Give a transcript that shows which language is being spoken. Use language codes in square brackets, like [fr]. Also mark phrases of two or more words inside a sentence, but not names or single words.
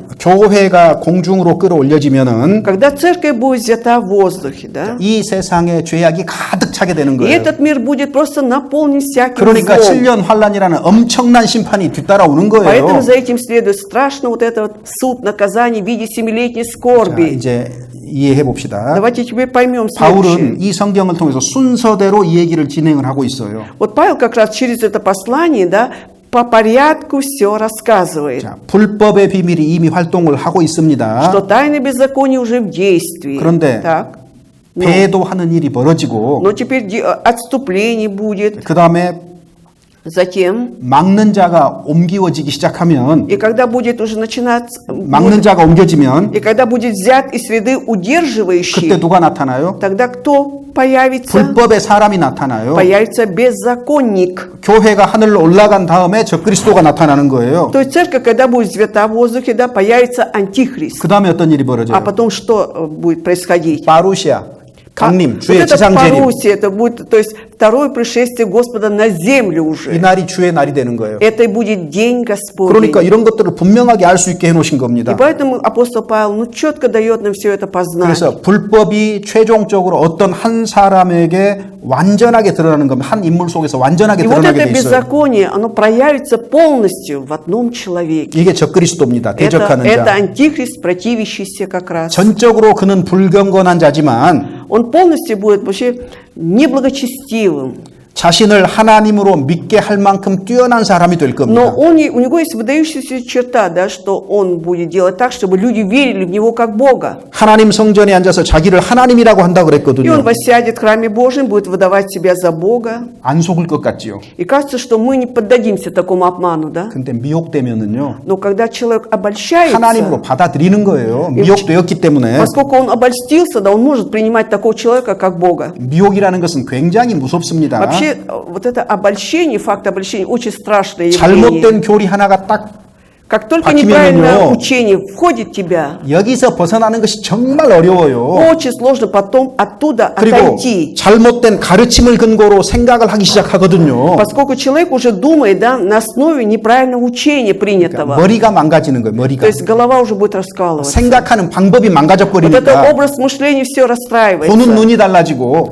[ko] 교회가 공중으로 끌어올려지면은 [ru] Когда церковь будет взята в воздухе, да, [ko] 이 세상에 죄악이 가득 차게 되는 [ru] и [ko] 거예요. [ru] этот мир будет просто наполнен всяким [ko] 그러니까 [ru] злом. [ko] 7년 환란이라는 엄청난 심판이 뒤따라오는 거예요. [ru] Поэтому за этим следует страшно вот это вот суд, наказание в виде 7-летней [ko] 자, [ru] скорби. [ko] 이제 이해해 봅시다. [ru] Давайте теперь поймем [ko] 바울은 [ru] следующее. [ko] 이 성경을 통해서 순서대로 이 얘기를 진행을 하고 있어요. [ru] Вот Павел как раз через это послание, да, по порядку все рассказывает. [ko] 자, 불법의 비밀이 이미 활동을 하고 있습니다. [ru] Что тайны беззакония уже в действии. [ko] 그런데 [ru] Так. [ko] 배도하는 일이 벌어지고 [ru] Но теперь отступление будет. [ko] 그 다음에 [ru] Затем, [ko] 막는 자가 옮기워지기 시작하면 [ru] и когда будет уже начинаться, [ko] 막는 자가 옮겨지면 [ru] и когда будет взят из среды удерживающий, [ko] 그때 누가 나타나요? [ru] тогда кто появится? [ko] 불법의 사람이 나타나요. [ru] Появится беззаконник. [ko] 교회가 하늘로 올라간 다음에 적그리스도가 나타나는 거예요. [ru] То есть церковь, когда будет взята в воздухе, да, появится антихрист. [ko] 그 다음에 어떤 일이 [ru] А [ko] 벌어져요? [ru] потом что будет происходить? [ko] 파루시아, 강림, [ru] Вот [ko] 주의 [ru] это [ko] 지상재림. [ru] Парусия, это будет, то есть второе пришествие Господа на землю уже. [ko] 이날이 주의 날이 되는 거예요. [ru] Это и будет день Господень. [ko] 그러니까 이런 것들을 분명하게 알 수 있게 해놓으신 [ru] И [ko] 겁니다. [ru] поэтому апостол Павел четко дает нам все это познать. [ko] 그래서 불법이 최종적으로 어떤 한 사람에게 완전하게 드러나는 겁니다. 한 인물 속에서 완전하게 [ru] И вот [ko] 드러나게 [ru] это [ko] 돼 있어요. [ru] беззаконие, оно проявится полностью в одном человеке. [ko] 이게 적그리스도입니다. 대적하는 [ru] Это [ko] 자. [ru] антихрист, противящийся как раз. [ko] 전적으로 그는 불경건한 자지만 [ru] Он полностью будет вообще неблагочестивым. [ko] 자신을 하나님으로 믿게 할 만큼 뛰어난 사람이 될 겁니다. [ru] Но у него есть выдающаяся черта, да, что он будет делать так, чтобы люди верили в него как Бога. [ko] 하나님 성전에 앉아서 자기를 하나님이라고 한다 [ru] И он [ko] 그랬거든요. [ru] воссядет в храме Божьем, будет выдавать себя за Бога. [ko] 안 속을 것 같지요. [ru] И кажется, что мы не поддадимся такому обману, да? [ko] 근데 미혹되면은요. [ru] Но когда человек обольщается, [ko] 하나님으로 받아들이는 거예요. 미혹되었기 때문에. [ru] поскольку он обольстился, да, он может принимать такого человека как Бога. [ko] 미혹이라는 것은 굉장히 무섭습니다. [ru] Вообще, вот это обольщение, факт обольщения, очень страшное явление. [ko] 잘못된 교리 하나가 딱 [ru] Как только [ko] 바뀌면은요. [ru] неправильное учение входит в тебя, [ko] 여기서 벗어나는 것이 정말 어려워요. [ru] очень сложно потом оттуда [ko] 그리고 [ru] отойти. [ko] 잘못된 가르침을 근거로 생각을 하기 시작하거든요. [ru] Поскольку человек уже думает, да, на основе неправильного учения принятого. [ko] 머리가 망가지는 거예요. [ru] То [ko] 머리가. [ru] есть голова уже будет раскалываться. [ko] 생각하는 방법이 망가져 [ru] Вот это [ko] 버리니까 [ru] образ мышления все [ko] 보는 [ru] расстраивается. [ko] 눈이 달라지고